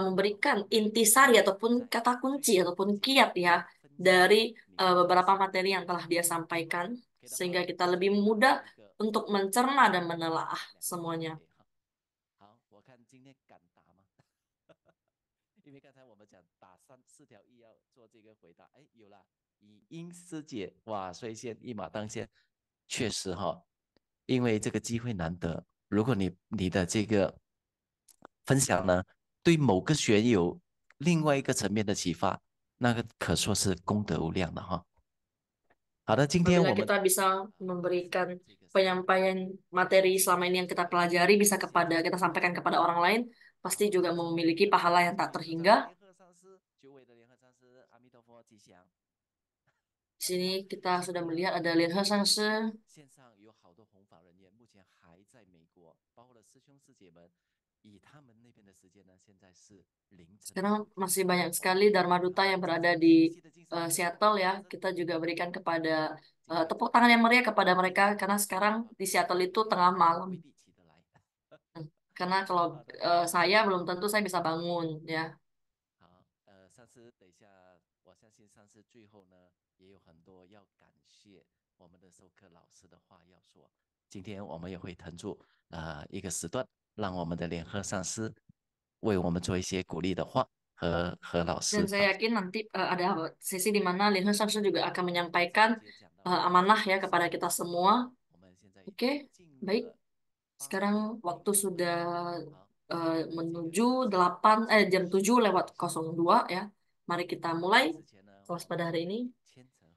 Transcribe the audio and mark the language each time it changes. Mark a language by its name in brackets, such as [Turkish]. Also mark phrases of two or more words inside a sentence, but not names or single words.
[Indonesian] memberikan intisari ataupun kata kunci ataupun kiat ya dari beberapa materi yang telah dia sampaikan sehingga kita lebih mudah untuk mencerna dan menelaah semuanya. [Chinese] 我看今天敢答吗？因为刚才我们讲打4条1要做这个回答，哎，有了，以因师姐，哇，率先一马当先，确实哈，因为这个机会难得，如果你的这个分享呢，对某个学友另外一个层面的启发，那个可说是功德无量的哈。好的，今天我 [Indonesian] Apabila [Chinese] 们 [Indonesian] kita bisa memberikan penyampaian materi selama ini yang kita pelajari bisa kita sampaikan kepada orang lain, pasti juga memiliki pahala yang tak terhingga. Di sini kita sudah melihat ada Lian He Sangshi. Sekarang masih banyak sekali Dharma Duta yang berada di Seattle ya. Kita juga berikan kepada tepuk tangan yang meriah kepada mereka karena sekarang di Seattle itu tengah malam. Karena kalau saya belum tentu saya bisa bangun ya. [Chinese] 上次等一下，我相信上次最后呢，也有很多要感谢我们的授课老师的话要说。今天我们也会腾出一个时段，让我们的联合上师为我们做一些鼓励的话和老师。 [Indonesian] Dan saya yakin nanti ada sesi di mana Lian He Sangshi juga akan menyampaikan amanah ya kepada kita semua. Oke, baik. Sekarang waktu sudah menuju jam 7:02 ya. Mari kita mulai kelas pada hari ini.